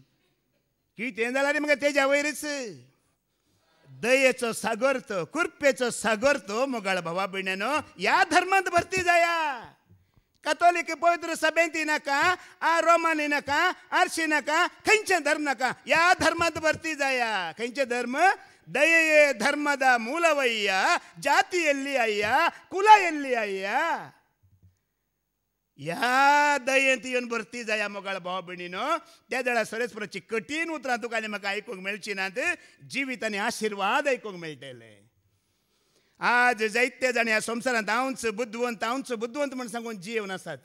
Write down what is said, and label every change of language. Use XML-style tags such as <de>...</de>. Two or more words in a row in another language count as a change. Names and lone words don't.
<kok>कितें जाल्यार मगे तेज्या वयरच दयेचो सागर तो, कृपेचो सागर तो मोगाळ भावा भयण्यानो. ह्या धर्मांत भरती जाया. कॅथोलिक पवित्र सभेंत नाका, रोमानी नाका, आरशी नाका, खंयचे धर्म नाका. ह्या धर्मांत भरती जाया. खंयचे धर्म?</kok> <kn>ದಯೆಯೇ ಧರ್ಮದ ಮೂಲವಯ್ಯ, ಜಾತಿಯಲ್ಲಿ ಅಯ್ಯ, ಕುಲ ಎಲ್ಲಿ ಅಯ್ಯ.</kn> <kok>ह्या दयेंत येवन भरती जाया मोगाळ भावा भयणीनो. त्या वेळार सरेस्पराची कठीण उतरां तुका आनी म्हाका आयकूंक मेळची नात, जिवीत आनी आशिर्वाद आयकूंक मेळटले. आज जायते जाण ह्या संवसारांत हांवच बुद्धवंत म्हण सांगून जियेवन आसात.</kok>